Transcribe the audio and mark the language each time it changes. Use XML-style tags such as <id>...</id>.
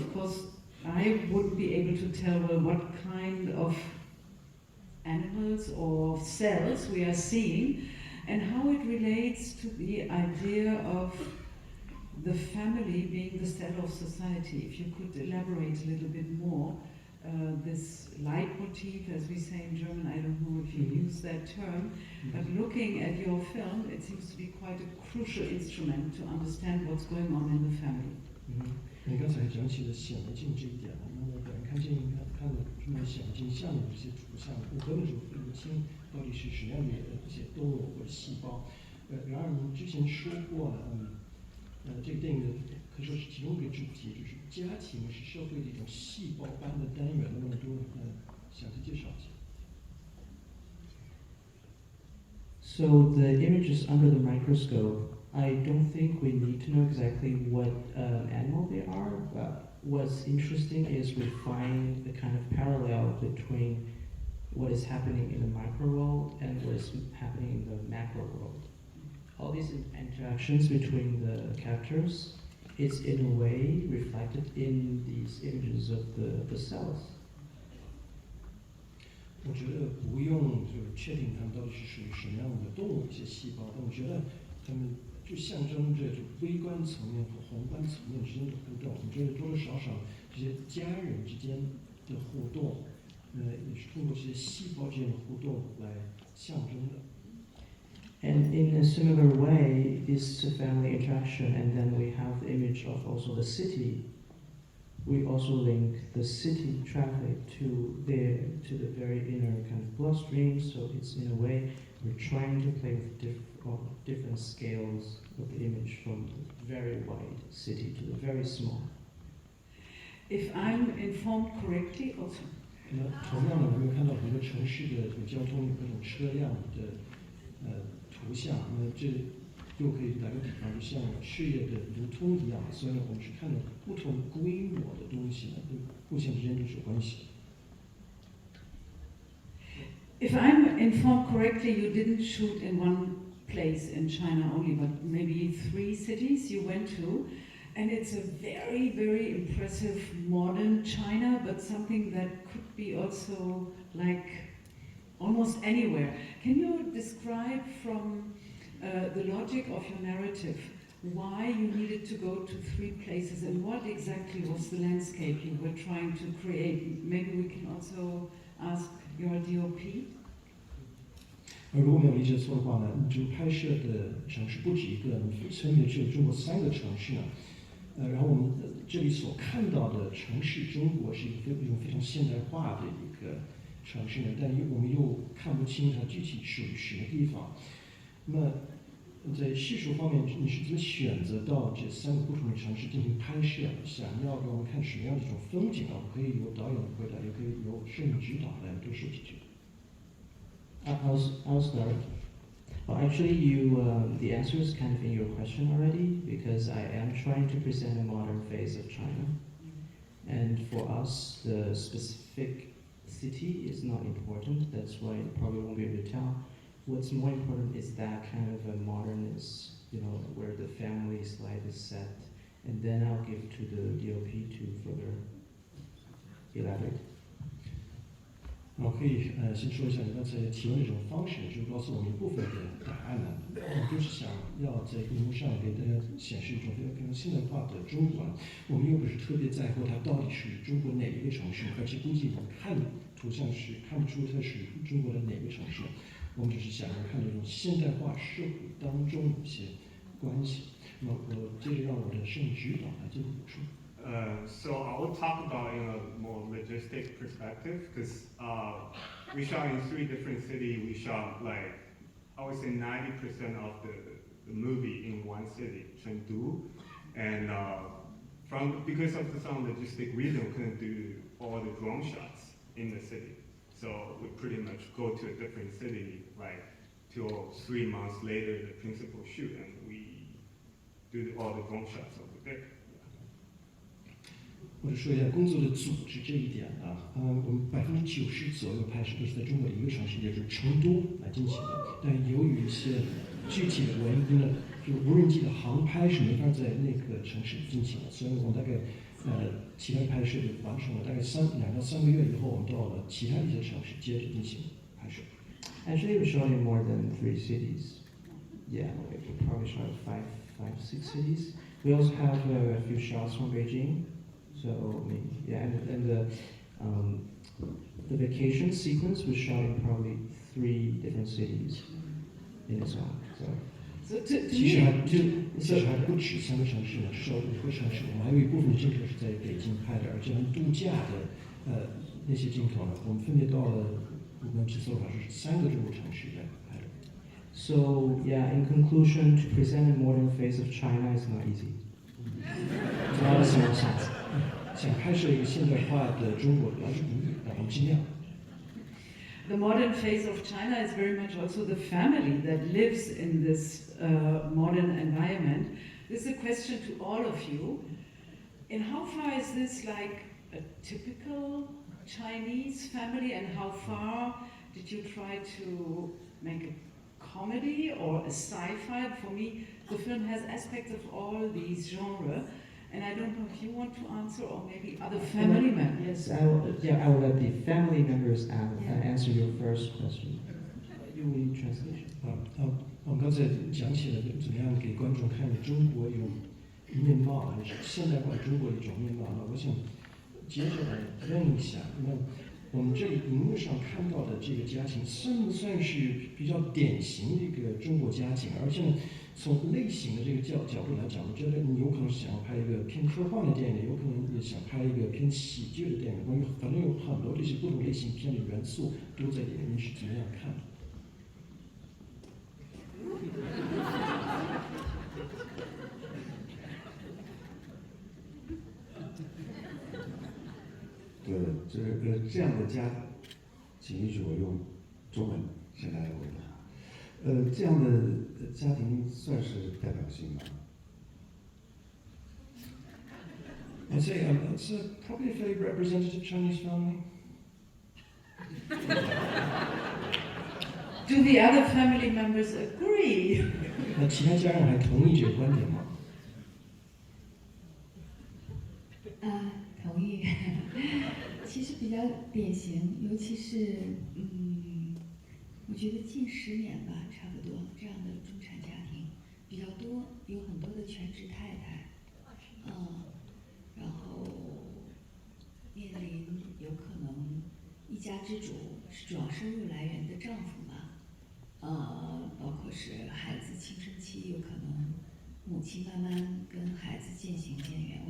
<en>Of course, I wouldn't be able to tell well what kind of animals or cells we are seeing, and how it relates to the idea of the family being the cell of society. If you could elaborate a little bit more, this leitmotif, as we say in German, I don't know if you use that term, but looking at your film, it seems to be quite a crucial instrument to understand what's going on in the family.</en> <zh>你刚才讲起了显微镜这一点，那么本人看见看了这么显微镜下面的这些图像，我根本就分不清到底是什么样的一些动物或者细胞。然而您之前说过，这个电影的可以说是其中一个主题，就是家庭是社会的一种细胞般的单元。那么多详细介绍一下。</zh> <en>So the images under the microscope, I don't think we need to know exactly what animal they are. What's interesting is we find the kind of parallel between what is happening in the micro world and what is happening in the macro world. All these interactions between the characters is in a way reflected in these images of the cells.</en> <zh>我觉得不用就是确定它们到底是属于什么样的动物一些细胞，但我觉得它们就象征着就微观层面和宏观层面之间的互动。我觉得多多少少这些家人之间的互动，也是通过这些细胞之间的互动来象征的。</zh> <en>And in a similar way, this family interaction, and then we have the image of also the city. We also link the city traffic to the very inner kind of bloodstream. So it's in a way we're trying to play with different scales of the image, from the very wide city to the very small. If I'm informed correctly, also.</en> <zh>那同样的，我们看到很多城市的交通有各种车辆的图像，那这又可以打个比方，就像事业的流通一样。虽然我们是看到不同规模的东西呢，互相之间都是有关系。</zh> <en>If I'm informed correctly, you didn't shoot in one place in China only, but maybe 3 cities you went to, and it's a very, very impressive modern China, but something that could be also like almost anywhere. Can you describe from the logic of your narrative why you needed to go to 3 places, and what exactly was the landscape you were trying to create? Maybe we can also ask your DOP.</en> <zh>如果没有理解错的话呢，就拍摄的城市不止一个，分别是有中国3个城市呢。然后我们这里所看到的城市中国是一种非常现代化的一个城市呢，但我们又看不清它具体属于什么地方。那么在叙述方面，你是怎么选择到这3个不同的城市进行拍摄？想要给我们看什么样的一种风景呢？我可以由导演回答，也可以由摄影指导来多说几句。</zh> <en>I'll start. Well, actually, the answer is kind of in your question already, because I am trying to present a modern phase of China. And for us, the specific city is not important. That's why you probably won't be able to tell. What's more important is that kind of a modernist, where the family's life is set. And then I'll give to the DOP to further elaborate.</en> <zh>我可以先说一下你刚才提问的这种方式，就告诉我们一部分的答案呢。我就是想要在荧幕上给大家显示一种非常现代化的中国。我们又不是特别在乎它到底属于中国哪一个城市，而且估计你看图像是看不出它属于中国的哪个城市。我们只是想要看这种现代化社会当中一些关系。那么我接着让我的摄影指导来进行补充。</zh> <en>So I will talk about in a more logistic perspective, because we shot in 3 different cities. We shot I would say 90% of the movie in one city, Chengdu, and because of some logistic reason, we couldn't do all the drone shots in the city. So we pretty much go to a different city, like 2 or 3 months later, the principal shoot, and we do all the drone shots over there.</en> <zh>或者说一下工作的组织这一点啊，我们90%左右拍摄都是在中国一个城市，也就是成都来进行的。但由于一些具体的原因呢，就无人机的航拍是没法在那个城市进行的，所以我们大概其他拍摄就完成了，大概2到3个月以后，我们到了其他一些城市接着进行拍摄。</zh> <en>Actually, we shot in more than 3 cities. Yeah, we probably shot 5, 6 cities. We also have a few shots from Beijing. So, I mean, yeah, and the vacation sequence was shot in probably 3 different cities in its own. So.</en> <zh>其实还不止3个城市呢，至少5个城市。我们还有一部分镜头是在北京拍的，而这样度假的那些镜头呢，我们分别到了我们制作的话是3个中国城市来拍的。</zh> <en>So yeah, in conclusion, to present a modern face of China is not easy. It's not a small task.</en> <zh>想拍摄一个现代化的中国，还是不易，但我们尽量。</zh> <en>The modern face of China is very much also the family that lives in this modern environment. This is a question to all of you. In how far is this like a typical Chinese family, and how far did you try to make a comedy or a sci-fi? For me, the film has aspects of all these genres. And I don't know if you want to answer, or maybe other family members. Yes, I will let the family members answer your first question. You need translation.</en> <zh>我们刚才讲起了怎么样给观众看中国有面貌，还是现代化中国的一种面貌。那我想接着来问一下，那我们这里荧幕上看到的这个家庭，算不算是比较典型的一个中国家庭？而且呢，从类型的这个角度来讲，我觉得你有可能是想要拍一个偏科幻的电影，有可能也想拍一个偏喜剧的电影，反正有很多这些不同类型片的元素都在里面，你是怎么样看的？对，这样的家，请允许我用中文先来回答。这样的家庭算是代表性吗？</zh> <en>I'd say it's probably a fairly representative Chinese family. Do the other family members agree?</en> <zh>那其他家人还同意这个观点吗？同意。其实比较典型，尤其是我觉得近10年吧，差不多这样的中产家庭比较多，有很多的全职太太，然后面临有可能一家之主是主要收入来源的丈夫嘛，包括是孩子青春期有可能母亲慢慢跟孩子渐行渐远。</zh>